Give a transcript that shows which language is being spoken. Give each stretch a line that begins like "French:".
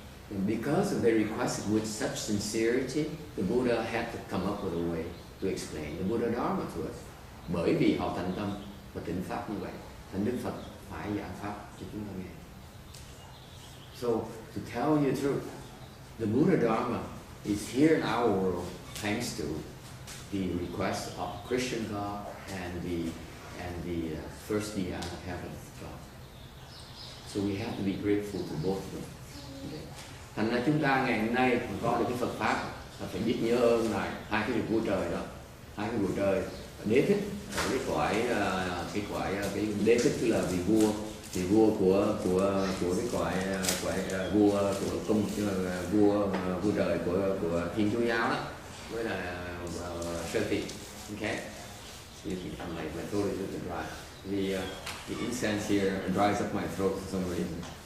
English: And because of their request with such sincerity, the Buddha had to come up with a way to explain the Buddha Dharma to us.
Vietnamese: Bởi vì họ thành tâm và thỉnh pháp như vậy, thành Đức Phật phải giảng pháp cho chúng ta nghe.
English: So to tell you the truth, the Buddha Dharma is here in our world thanks to the request of Christian God and the first Dhyana heaven God. So we have to be grateful to both of them. Okay.
Vietnamese: Thành ra chúng ta ngày hôm nay có được cái Phật pháp là phải biết nhớ ơn lại hai cái vị vua trời đó, hai cái vua trời. Đế thích cái cõi cái đế thích tức là vị vua của cái cõi vua của công vua trời của Thiên Chúa giáo đó, với là sơ thị.
English: Okay. You can come like my throat is a bit dry. The incense here dries up my throat for some reason.